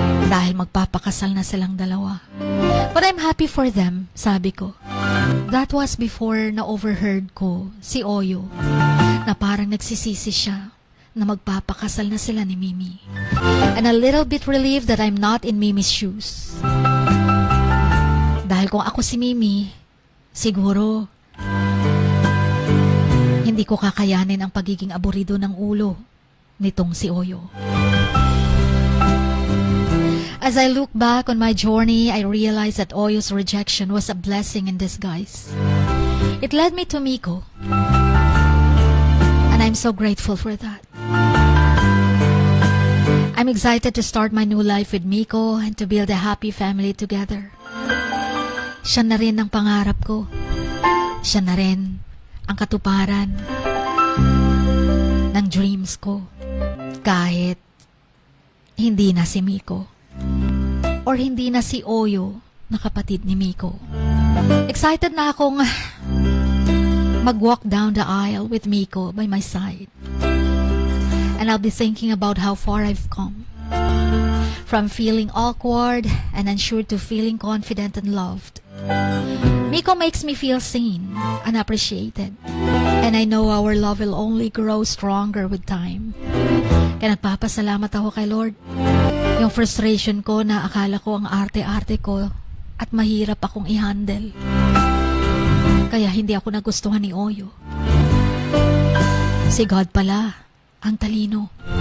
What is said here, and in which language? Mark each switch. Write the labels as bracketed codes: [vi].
[tl] Dahil magpapakasal na silang dalawa. [en] But I'm happy for them, [tl] sabi ko. [en] That was before [tl] na overheard ko si Oyo na parang nagsisisi siya na magpapakasal na sila ni Mimi. [en] And a little bit relieved that I'm not in Mimi's shoes. [tl] Dahil kung ako si Mimi, siguro hindi ko kakayanin ang pagiging aburido ng ulo nitong si Oyo. [en] As I look back on my journey, I realized that Oyo's rejection was a blessing in disguise. It led me to Miko. And I'm so grateful for that. I'm excited to start my new life with Miko and to build a happy family together. [tl] Siya na rin ang pangarap ko. Siya na rin ang katuparan ng dreams ko. Kahit hindi na si Miko. Or hindi na si Oyo na kapatid ni Miko. [en] Excited na akong mag-walk down the aisle with Miko by my side. And I'll be thinking about how far I've come. From feeling awkward and unsure to feeling confident and loved. Miko makes me feel seen and appreciated. And I know our love will only grow stronger with time. [tl] Kaya nagpapasalamat ako kay Lord. Yung frustration ko na akala ko ang arte-arte ko at mahirap akong i-handle. Kaya hindi ako nagustuhan ni Oyo. Si God pala, ang talino.